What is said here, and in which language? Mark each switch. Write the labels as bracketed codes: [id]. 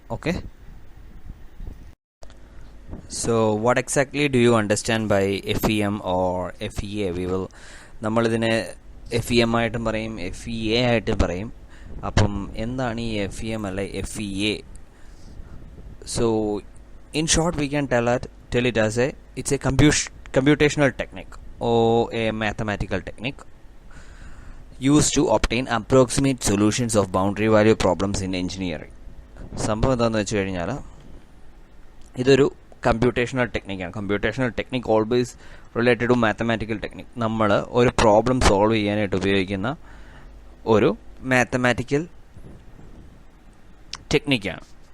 [en] Okay, so what exactly do you understand by FEM or FEA? [ml] നമ്മളിതിനെ FEM ആയിട്ടും പറയും, FEA ആയിട്ടും പറയും. അപ്പം എന്താണ് ഈ FEM അല്ലെ FEA? [en] So in short we can tell it as it's a computational technique or a mathematical technique used to obtain approximate solutions of boundary value problems in engineering. [ml] സംഭവം എന്താണെന്ന് വെച്ച് കഴിഞ്ഞാൽ ഇതൊരു computational ടെക്നിക്കാണ്. [en] Computational technique always related to mathematical technique. [ml] നമ്മൾ ഒരു problem solve ചെയ്യാനായിട്ട് ഉപയോഗിക്കുന്ന ഒരു മാത്തമാറ്റിക്കൽ ടെക്നിക്കാണ്.